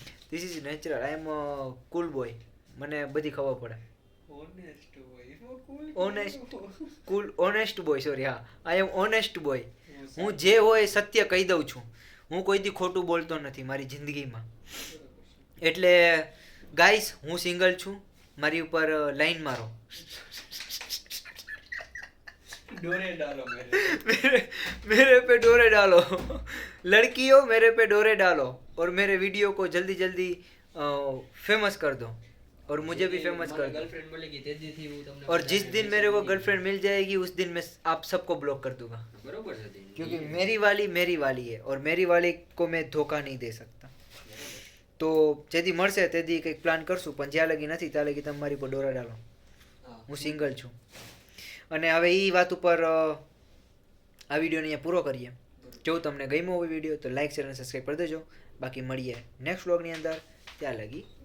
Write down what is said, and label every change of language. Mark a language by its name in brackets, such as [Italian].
[English] This is natural. I am cool boy. [Gujarati] મને બધી ખબર પડે. [English] Honest boy sorry. [Gujarati] હા, [English] I am honest boy. [Gujarati] હું જે હોય સત્ય કહી દઉં છું. હું કોઈથી ખોટું બોલતો નથી મારી જિંદગીમાં. એટલે ગાઈસ હું સિંગલ છું, મારી ઉપર લાઈન મારો. [Hindi] डोरे डालो मेरे पे डोरे डालो लड़कियों मेरे पे डोरे डालो और मेरे वीडियो को जल्दी जल्दी फेमस कर दो और मुझे भी फेमस कर दो गर्लफ्रेंड बोलेगी तेजी थी वो तुमने और जिस दिन मेरे को गर्लफ्रेंड मिल जाएगी उस दिन मैं आप सबको ब्लॉक कर दूंगा [Gujarati] बरोबर છે તેની. [Hindi] क्योंकि मेरी वाली है और मेरी वाली को मैं धोखा नहीं दे सकता [Gujarati] તો જેથી મળશે તેથી કંઈક પ્લાન કરશું પણ જ્યાં લગી નથી ત્યાં લગી તમે મારી પર ડોરા ડાલો હા. હું સિંગલ છું અને હવે એ વાત ઉપર આ વિડીયોને અહીંયા પૂરો કરીએ જો તમને ગમ્યો હોય વિડીયો તો લાઈક શેર અને સબસ્ક્રાઈબ કરી દેજો બાકી મળીએ નેક્સ્ટ વ્લોગની અંદર ત્યાં લગી